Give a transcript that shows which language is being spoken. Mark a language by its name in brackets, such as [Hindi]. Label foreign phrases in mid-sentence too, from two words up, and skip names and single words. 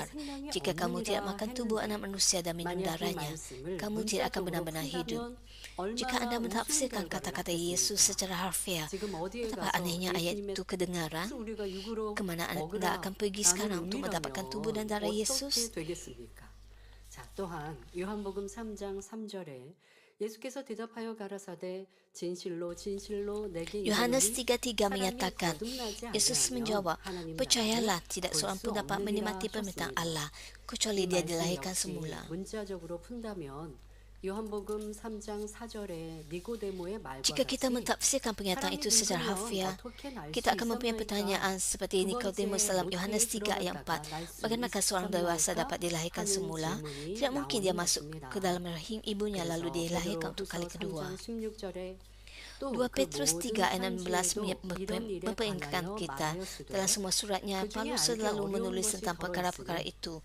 [Malay] Jika kamu tidak makan tubuh anak manusia dan minum darahnya, kamu tidak akan benar-benar hidup. Jika anda mentafsirkan kata-kata Yesus secara harfiah, betapa anehnya ayat itu kedengaran. Kemana anda akan pergi sekarang untuk mendapatkan tubuh dan darah Yesus? [Korean] 또한 요한복음 3장 3절에 예수께서 대답하여 가라사대 진실로 진실로 내게 [Malay] Yohanes 3:3 menyatakan, Yesus menjawab, percayalah tidak seorang pun dapat menikmati permintaan Allah kecuali dia dilahirkan semula. [Korean] 문자적으로 푼다면 요한복음 3장 4절에 니고데모의 말과 [Malay] Jika kita mentafsirkan pernyataan itu secara harfiah, kita akan mempunyai pertanyaan seperti Nikodemus dalam Yohanes 3 ayat 4. Bagaimana seorang dewasa dapat dilahirkan semula? Tidak mungkin dia masuk ke dalam rahim ibunya lalu dilahirkan untuk kali kedua. 2 Petrus 3 ayat 16 memperingatkan kita, dalam semua suratnya, Paulus selalu menulis tentang perkara-perkara itu.